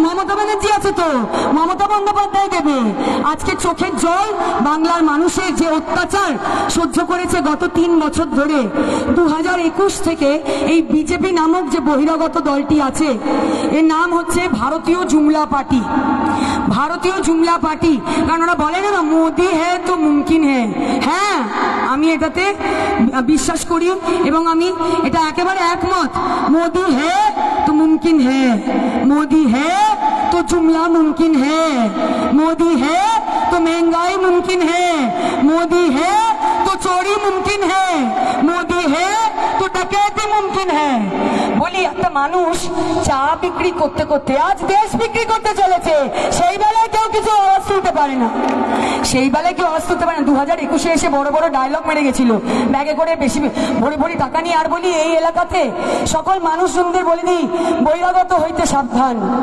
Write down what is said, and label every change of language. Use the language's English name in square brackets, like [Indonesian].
[Bangla] মমতা ব্যানার্জি আছে, তো মমতা বন্দ্যোপাধ্যায় দেবে। আজকে চোখের জল বাংলার মানুষের যে অত্যাচার সহ্য করেছে গত 3 বছর ধরে, 2021 থেকে এই বিজেপি নামক যে বহিরাগত দলটি আছে, এর নাম হচ্ছে ভারতীয় জুমলা পার্টি। ভারতীয় জুমলা পার্টি, কারণ ওরা বলে না [Hindi] মোদি হ্যাঁ তো মুমকিন হ্যাঁ। [Bangla] হ্যাঁ, আমি এটাতে বিশ্বাস করি এবং আমি এটা একেবারে একমত। [Hindi] মোদি হ্যাঁ তো মুমকিন হ্যাঁ, মোদি হ্যাঁ তো जुमला मुमकिन है, मोदी है तो महंगाई मुमकिन है, मोदी है तो चोरी मुमकिन है, मोदी है तो डकैती मुमकिन है। [Bangla] বলি একটা মানুষ চা বিক্রি করতে করতে আজ দেশ বিক্রি করতে চলেছে, সেই বেলায় কেউ কিছু আওয়াজ তুলতে পারে না, সেই বেলায় কেউ আওয়াজ তুলতে পারে না। 2021 এসে বড় বড় ডায়লগ মেরে গেছিল, ব্যাগে করে বেশি ভরি ভরি টাকা নিয়ে। আর বলি এই এলাকাতে সকল মানুষজনদের বলে দিই, বহিরাগত হইতে সাবধান।